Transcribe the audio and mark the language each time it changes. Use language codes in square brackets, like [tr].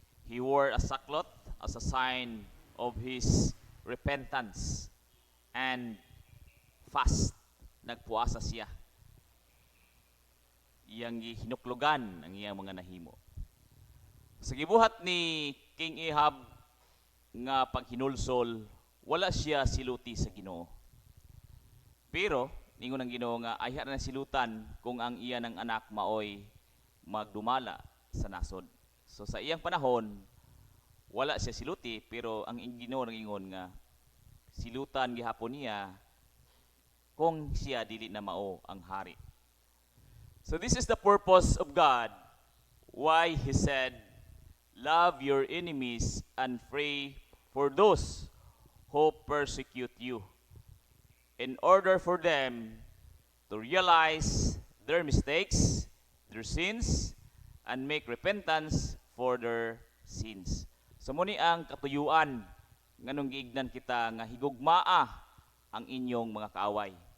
[en] He wore a sackcloth as a sign of his repentance and fast. [ceb] Nagpuasa siya. Iyang hinuklogan ang iyang mga nahimo. Sa gibuhat ni King Ahab nga paghinulsol, wala siya siluti sa Ginoo. Pero ningon ang Ginoo nga ayha na silutan kung ang iya ng anak maoy magdumala sa nasod. So sa iyang panahon, wala siya siluti, pero ang Ginoo nangingon nga silutan gihapon niya kung siya dili na mao ang hari. [en] So this is the purpose of God, why He said, love your enemies and pray for those who persecute you, in order for them to realize their mistakes, their sins, and make repentance for their sins. [ceb] So muni ang katuyuan nganong giignan kita nga higugmaa ang inyong mga kaaway.